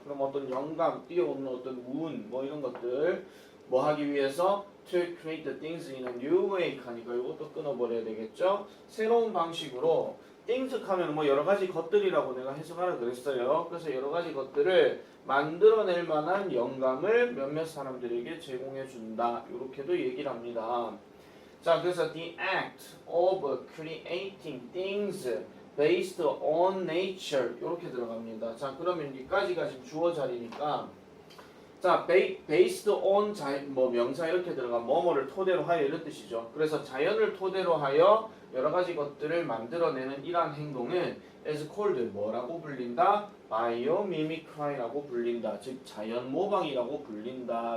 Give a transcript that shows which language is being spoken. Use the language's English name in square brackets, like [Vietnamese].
[Korean] 그럼 어떤 영감, 뛰어오는 어떤 운, 뭐 이런 것들 뭐 하기 위해서 [English] to create the things in a new way [Korean] 하니까 이것도 끊어버려야 되겠죠? 새로운 방식으로 things 하면 뭐 여러 가지 것들이라고 내가 해석하라 그랬어요. 그래서 여러 가지 것들을 만들어낼 만한 영감을 몇몇 사람들에게 제공해 준다. 이렇게도 얘기를 합니다. 자, 그래서 [English] the act of creating things based on nature [Korean] 이렇게 들어갑니다. 자, 그러면 여기까지가 지금 주어 자리니까 자, based on 뭐 명사 이렇게 들어가면 뭐뭐를 토대로 하여 이런 뜻이죠. 그래서 자연을 토대로 하여 여러 가지 것들을 만들어내는 이러한 행동은 [English] is called [Korean] 뭐라고 불린다? biomimicry라고 불린다. 즉 자연 모방이라고 불린다.